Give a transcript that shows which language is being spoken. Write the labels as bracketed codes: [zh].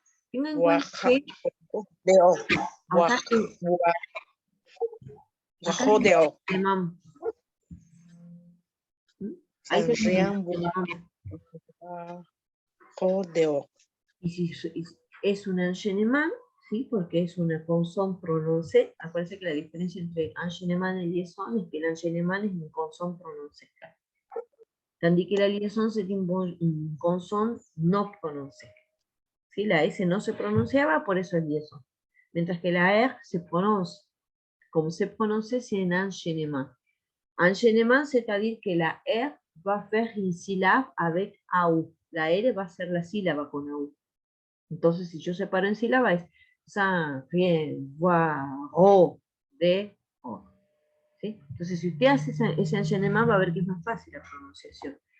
[es] Tengan en cuenta que acá Jodeo. Ahí San tenemos Rian Jodeo. y si es un enchaînement, ¿sí? Porque es una consonne prononcée. Acuérdense que la diferencia entre enchaînement y liaison es que el enchaînement es [fr] une consonne prononcée. Tandis que la liaison c'est une consonne no prononcée. [es] ¿Sí? La S no se pronunciaba, por eso es liaison. Mientras que la R se prononce. [fr] Como se prononce, c'est un enchaînement. Enchaînement, c'est-à-dire que la R va faire une syllabe avec AU. [es] La R va a ser la sílaba con AU. Entonces, si yo separo en sílaba, es san, rien, voir, ro, de, o. ¿Sí? Entonces, si usted hace ese enchaînement, va a ver que es más fácil la pronunciación.